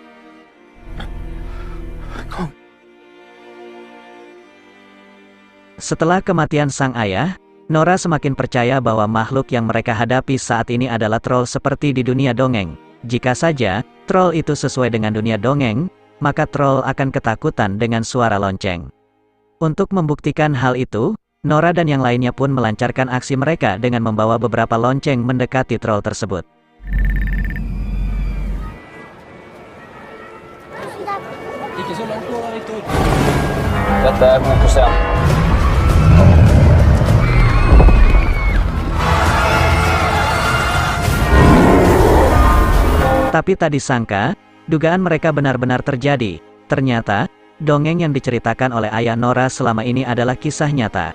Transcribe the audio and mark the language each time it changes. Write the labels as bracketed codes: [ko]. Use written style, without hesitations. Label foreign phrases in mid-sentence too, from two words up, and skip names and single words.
[id] Setelah kematian sang ayah, Nora semakin percaya bahwa makhluk yang mereka hadapi saat ini adalah troll seperti di dunia dongeng. Jika saja, troll itu sesuai dengan dunia dongeng, maka troll akan ketakutan dengan suara lonceng. Untuk membuktikan hal itu, Nora dan yang lainnya pun melancarkan aksi mereka dengan membawa beberapa lonceng mendekati troll tersebut. [no] Ikke så langt nå, Victor. Dette er god prosent. [id] Tapi tak disangka, dugaan mereka benar-benar terjadi. Ternyata, dongeng yang diceritakan oleh ayah Nora selama ini adalah kisah nyata.